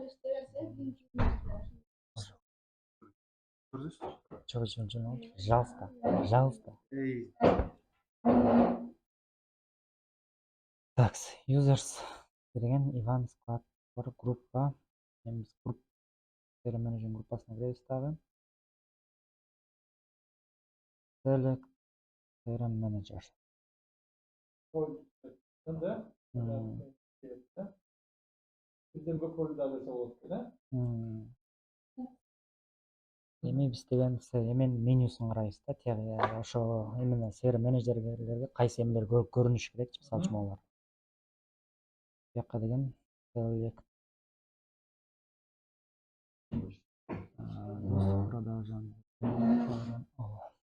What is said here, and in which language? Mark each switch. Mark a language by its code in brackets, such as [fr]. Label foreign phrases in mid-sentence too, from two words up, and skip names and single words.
[ky] Пожалуйста. Так, users деген Иван склад бар группа. Эми биз группа CRM менеджер группасына киребиз дагы. [en] Select CRM manager. [ky] Эми биз деген эмен менюсун карайбыз да, тияги ошо именно CRM менеджерлерге кайсы эмелер көрүнүш керекчи, мисалы үчүн алар. Бияка деген [en] select production